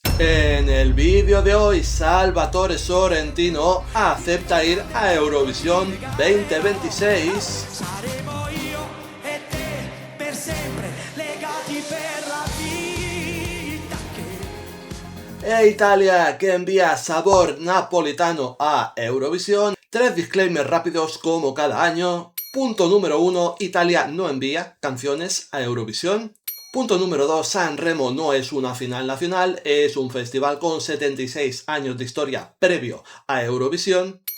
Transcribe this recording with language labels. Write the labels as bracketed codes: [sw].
[es] En el vídeo de hoy, Salvatore Sorrentino acepta ir a Eurovisión 2026. [it] Saremo io e te per sempre legati per la vita. [es] E Italia, que envía sabor napolitano a Eurovisión. 3 disclaimers rápidos como cada año. Punto número 1, Italia no envía canciones a Eurovisión. Punto número 2, Sanremo no es una final nacional, es un festival con 76 años de historia previo a Eurovisión.